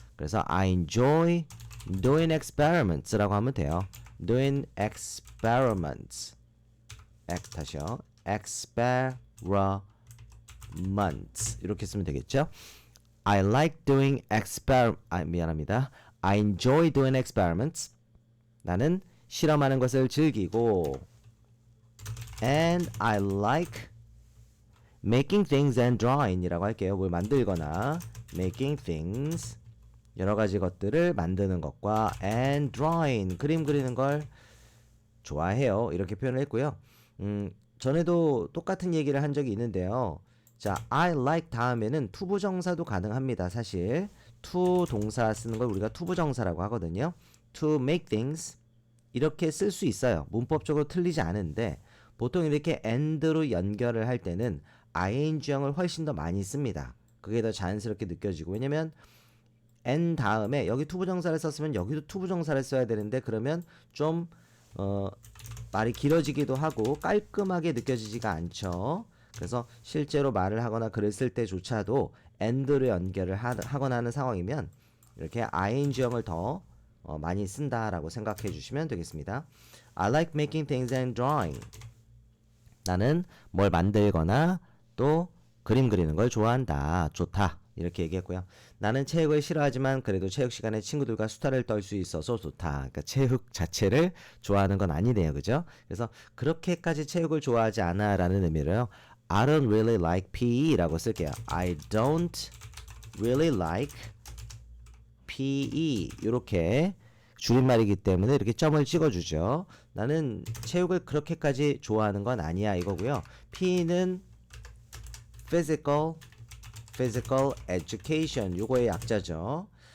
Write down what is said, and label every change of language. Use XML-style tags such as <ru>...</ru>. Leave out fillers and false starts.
<ko>그래서</ko> <en>I enjoy doing experiments라고</en> <ko>하면 돼요.</ko> <en>doing experiments.</en> <ko>다시요. experiments 이렇게 쓰면 되겠죠.</ko> <en>I like doing</en> <ko>미안합니다.</ko> <en>I enjoy doing experiments.</en> <ko>나는 실험하는 것을 즐기고</ko> <en>and I like making things and drawing</en> <ko>이라고 할게요. 뭘 만들거나</ko> <en>making things</en> <ko>여러 가지 것들을 만드는 것과</ko> <en>and drawing</en> <ko>그림 그리는 걸 좋아해요. 이렇게 표현을 했고요. 전에도 똑같은 얘기를 한 적이 있는데요. 자, I like 다음에는 투부정사도 가능합니다. 사실 to 동사 쓰는 걸 우리가 투부정사라고 하거든요.</ko> <en>to make things</en> <ko>이렇게 쓸 수 있어요. 문법적으로 틀리지 않은데 보통 이렇게 and로 연결을 할 때는 ing형을 훨씬 더 많이 씁니다. 그게 더 자연스럽게 느껴지고 왜냐면 and 다음에 여기 투부정사를 썼으면 여기도 투부정사를 써야 되는데 그러면 좀 말이 길어지기도 하고 깔끔하게 느껴지지가 않죠. 그래서 실제로 말을 하거나 글을 쓸 때조차도 and로 연결을 하거나 하는 상황이면 이렇게 ing형을 더 많이 쓴다라고 생각해 주시면 되겠습니다.</ko> <en>I like making things and drawing.</en> <ko>나는 뭘 만들거나 또 그림 그리는 걸 좋아한다. 좋다. 이렇게 얘기했고요. 나는 체육을 싫어하지만 그래도 체육 시간에 친구들과 수다를 떨 수 있어서 좋다. 그러니까 체육 자체를 좋아하는 건 아니네요. 그죠? 그래서 그렇게까지 체육을 좋아하지 않아 라는 의미로요.</ko> <en>I don't really like PE라고</en> <ko>쓸게요.</ko> <en>I don't really like PE</en> <ko>이렇게 줄임말이기 때문에 이렇게 점을 찍어주죠. 나는 체육을 그렇게까지 좋아하는 건 아니야 이거고요. PE는 physical education 요거의 약자죠.</ko>